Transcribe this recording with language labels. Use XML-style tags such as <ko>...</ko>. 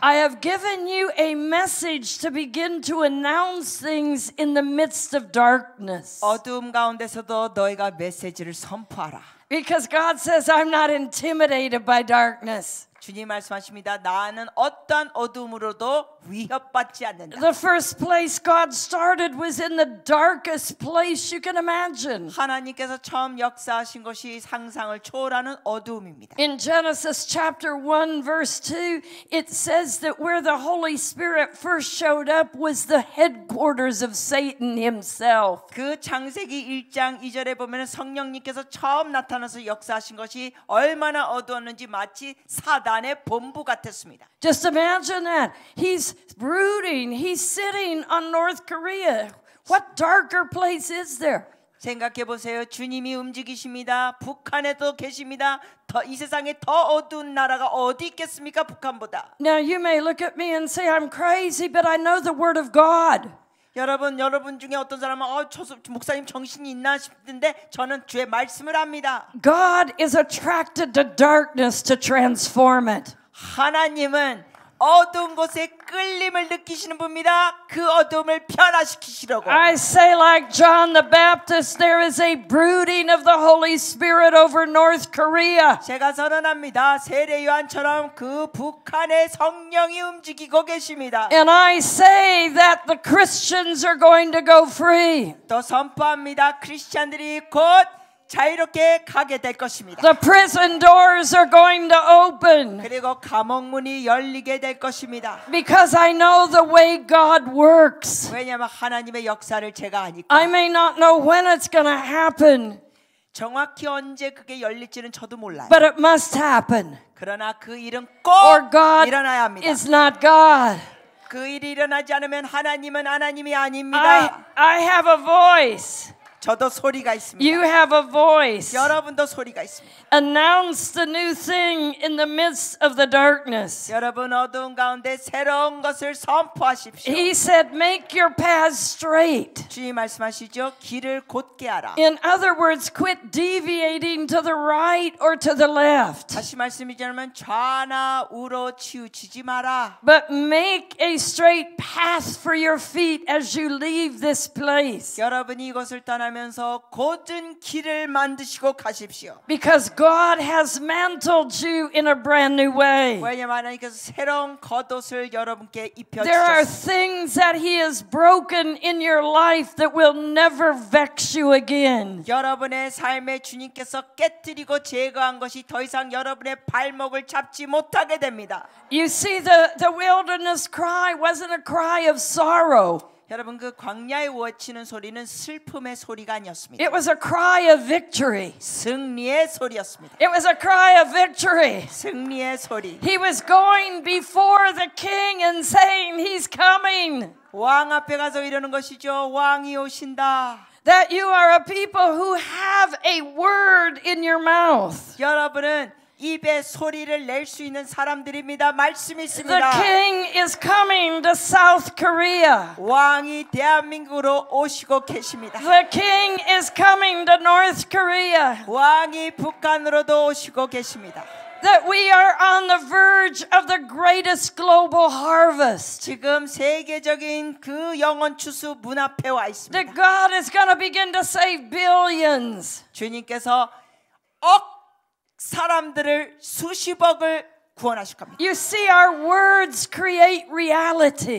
<en>I have given you a message to begin to announce things in the midst of darkness.</en> <ko>어두움 가운데서도 너희가 메시지를 선포하라.</ko> <en>Because God says, I'm not intimidated by darkness.</en> <ko>주님 말씀하십니다. 나는 어떠한 어둠으로도 위협받지 않는다.</ko> <en>The first place God started was in the darkest place you can imagine.</en> <ko>하나님께서 처음 역사하신 것이 상상을 초월하는 어두움입니다.</ko> <en>In Genesis chapter 1 verse 2, it says that where the Holy Spirit first showed up was the headquarters of Satan himself.</en> <ko>그 창세기 1장 2절에 보면 성령님께서 처음 나타나서 역사하신 것이 얼마나 어두웠는지 마치 사단의 본부 같았습니다.</ko> <en>Just imagine that. He's brooding. He's sitting on North Korea. What darker place is there?</en> <ko>생각해 보세요. 주님이 움직이십니다. 북한에도 계십니다. 이 세상에 더 어두운 나라가 어디 있겠습니까? 북한보다.</ko> <en>Now you may look at me and say I'm crazy, but I know the word of God.</en> <ko>여러분 중에 어떤 사람은 목사님 정신이 있나 싶은데 저는 주의 말씀을 합니다.</ko> <en>God is attracted to darkness to transform it.</en> <ko>하나님은 어두운 곳에 끌림을 느끼시는 분입니다. 그 어두움을 변화시키시려고.</ko> <en>I say like John the Baptist, there is a brooding of the Holy Spirit over North Korea.</en> <ko>제가 선언합니다. 세례 요한처럼 그 북한의 성령이 움직이고 계십니다.</ko> <en>And I say that the Christians are going to go free.</en> <ko>또 선포합니다. 크리스찬들이 곧 자유롭게 가게 될 것입니다.</ko> <en>The prison doors are going to open.</en> <ko>그리고 감옥 문이 열리게 될 것입니다.</ko> <en>Because I know the way God works.</en> <ko>왜냐하면 하나님의 역사를 제가 아니까.</ko> <en>I may not know when it's going to happen.</en> <ko>정확히 언제 그게 열릴지는 저도 몰라요.</ko> <en>But it must happen.</en> <ko>그러나 그 일은</ko> <en>Or</en> <ko>꼭</ko> <en>God</en> <ko>일어나야 합니다.</ko> <en>is not God.</en> <ko>그 일이 일어나지 않으면 하나님은 하나님이 아닙니다.</ko> <en>I have a voice.</en> <ko>저도 소리가 있습니다.</ko> <en>You have a voice.</en> <ko>여러분도 소리가 있습니다.</ko> <en>Announce the new thing in the midst of the darkness.</en> <ko>여러분 어두운 가운데 새로운 것을 선포하십시오.</ko> <en>He said, make your paths straight.</en> <ko>주님 말씀하시죠. 길을 곧게 하라.</ko> <en>In other words, quit deviating to the right or to the left.</en> <ko>다시 말씀드리자면 좌나 우로 치우치지 마라.</ko> <en>But make a straight path for your feet as you leave this place.</en> <ko>여러분이 이것을 떠나면서 곧은 길을 만드시고 가십시오.</ko> <en>Because God has mantled you in a brand new way.</en> <ko>왜냐하면 하나님께서 새로운 겉옷을 여러분께</ko> <en>There are</en> <ko>입혀주셨습니다.</ko> <en>things that He has broken in your life that will never vex you again.</en> <ko>여러분의 삶에 주님께서 깨뜨리고 제거한 것이 더 이상 여러분의 발목을 잡지 못하게 됩니다.</ko> <en>You see, the wilderness cry wasn't a cry of sorrow.</en> <ko>여러분 그 광야에 외치는 소리는 슬픔의 소리가 아니었습니다.</ko> <en>It was a cry of victory.</en> <ko>승리의 소리였습니다.</ko> <en>It was a cry of victory.</en> <ko>승리의 소리.</ko> <en>He was going before the king and saying, He's coming.</en> <ko>왕 앞에 가서 이러는 것이죠. 왕이 오신다.</ko> <en>That you are a people who have a word in your mouth.</en> <ko>여러분은 입에 소리를 낼 수 있는 사람들입니다. 말씀이</ko> <en>The</en> <ko>있습니다.</ko> <en>king is coming to South Korea.</en> <ko>왕이 대한민국으로 오시고 계십니다.</ko> <en>The king is coming to North Korea.</en> <ko>왕이 북한으로도 오시고 계십니다.</ko> <en>That we are on the verge of the greatest global harvest.</en> <ko>지금 세계적인 그 영원 추수 문 앞에 와 있습니다.</ko> <en>That God is going to begin to save billions.</en> <ko>주님께서 억 사람들을 수십억을 구원하실 겁니다.</ko> <en>You see, our words create reality.</en>